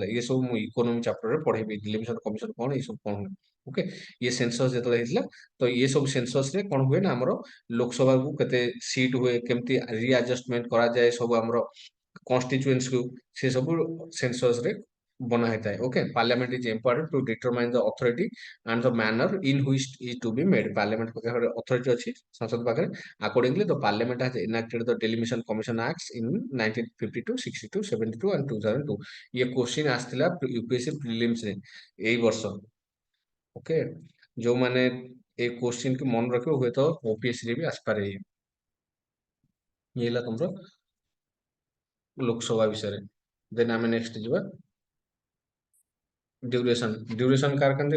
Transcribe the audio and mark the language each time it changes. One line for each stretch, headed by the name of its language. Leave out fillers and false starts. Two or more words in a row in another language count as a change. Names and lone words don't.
Odia: ଇଏ ସବୁ ମୁଁ
English: economy chapterରେ
Odia: ପଢେଇବି,
English: delimitation commission
Odia: କଣ, ଏ ସବୁ କଣ ହୁଏ। ଓକେ, ଇଏ ସେନ୍ସସ୍ ଯେତେବେଳେ ହେଇଥିଲା, ତ ଇଏ ସବୁ ସେନ୍ସସ୍ ରେ କଣ ହୁଏ ନା ଆମର ଲୋକସଭାକୁ କେତେ ସିଟ୍ ହୁଏ, କେମିତି ରିଆଡଜଷ୍ଟମେଣ୍ଟ କରାଯାଏ ସବୁ ଆମର କନଷ୍ଟିଚୁଏନ୍ସି କୁ, ସେ ସବୁ ସେନ୍ସସ୍ ରେ ବନା ହେଇଥାଏ।
English: okay, parliament is empowered to determine the authority and the manner in which is to be made।
Odia: ପାର୍ଲାମେଣ୍ଟ ପାଖରେ ଅଥରିଟି ଅଛି, ସଂସଦ ପାଖରେ।
English: accordingly the parliament has enacted the delimitation commission act in 1952, 62, 72 and 2002।
Odia: ଇଏ କ୍ୱେଶ୍ଚିନ୍ ଆସିଥିଲା ୟୁପିଏସସି ପ୍ରିଲିମ୍ସ ରେ ଏଇ ବର୍ଷ। ଓକେ, ଯୋଉମାନେ ଏ କ୍ୱେଶ୍ଚିନ୍ କୁ ମନେ ରଖିବ ହୁଏତ ଓପିଏସସି ରେ ବି ଆସିପାରେ। ଇଏ ହେଲା ତମର ଲୋକସଭା ବିଷୟରେ। ଦେନ୍ ଆମେ ନେକ୍ସଟ ଯିବା ଡ୍ୟୁରେସନ କାହାର କେମିତି।